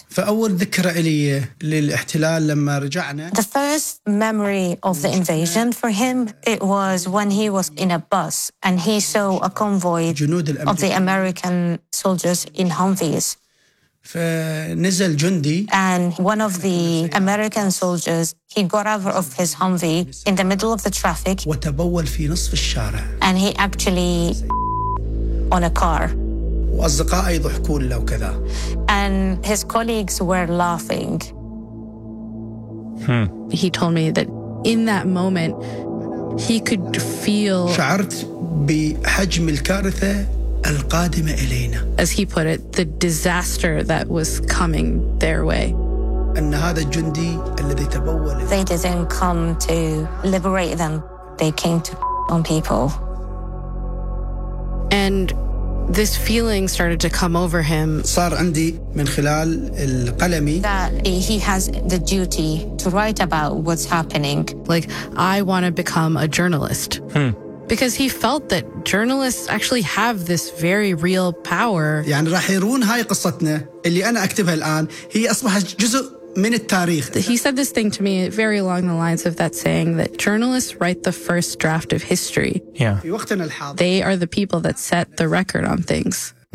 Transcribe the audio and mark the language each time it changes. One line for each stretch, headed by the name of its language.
Arabic: فأول ذكرى لي للاحتلال لما رجعنا.
English: The first memory of the invasion for him, it was when he was in a bus and he saw a convoy of the American soldiers in Humvees.
Arabic: فنزل جندي.
English: And one of the American soldiers, he got out of his Humvee in the middle of the traffic.
Arabic: وتبول في نصف الشارع.
English: And he actually on a car.
Arabic: وأصدقائي يضحكون له وكذا.
English: And his colleagues were laughing. He told me that in that moment he could feel.
Arabic: شعرت بحجم الكارثة القادمة إلينا.
English: As he put it, the disaster that was coming their way.
Arabic: أن هذا الجندي الذي تبول.
English: They didn't come to liberate them. They came to on people. And this feeling started to come over him.
Arabic: صار عندي من خلال القلمي
English: that he has the duty to write about what's happening. Like, I want to become a journalist. Because he felt that journalists actually have this very real power.
Arabic: يعني راح يرون هاي قصتنا اللي أنا أكتبها الآن هي أصبحت جزء من التاريخ.
English: He said this thing to me very along the lines of that saying that journalists write the first draft of history. Yeah.
Arabic: في وقتنا الحاضر.
English: They are the people that set the record on things.